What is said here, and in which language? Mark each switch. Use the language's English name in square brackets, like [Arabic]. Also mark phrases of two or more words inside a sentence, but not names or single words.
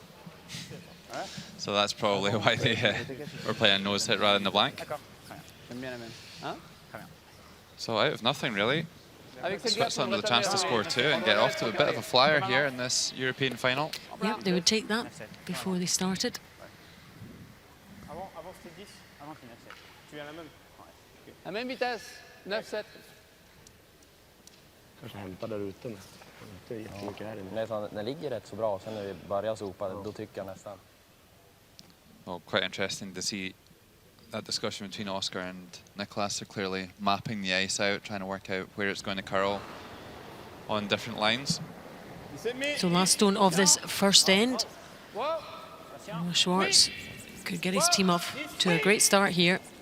[English] So that's probably why they were playing a nose hit rather than the blank. So out of nothing, really. Switzerland with a chance to score two and get off to a bit of a flyer here in this European final. Yep, they would take that before they started. [French] La même vitesse, 9-7. [Swedish] Kanske hämta där ute med. Inte jättemycket här inne. Nej, fan, den ligger rätt så bra. Sen när vi börjar sopa, då tycker jag nästan. [English] Well, quite interesting to see that discussion between Oscar and Niklas. They're clearly mapping the ice out, trying to work out where it's going to curl on different lines. So last stone of this first end. Schwartz could get his team off to a great start here.